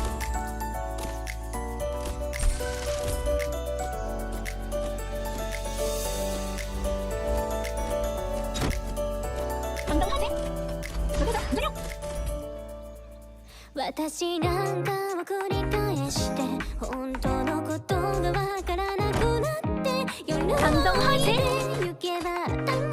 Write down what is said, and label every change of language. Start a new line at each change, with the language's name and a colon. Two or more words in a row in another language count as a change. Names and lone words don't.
Japanese: 行動開始。
Cantonese: 舉高手，唔准喐。
Japanese: 私なんかを繰り返して本当のことがわからなくなって夜を行動開始，行けば頭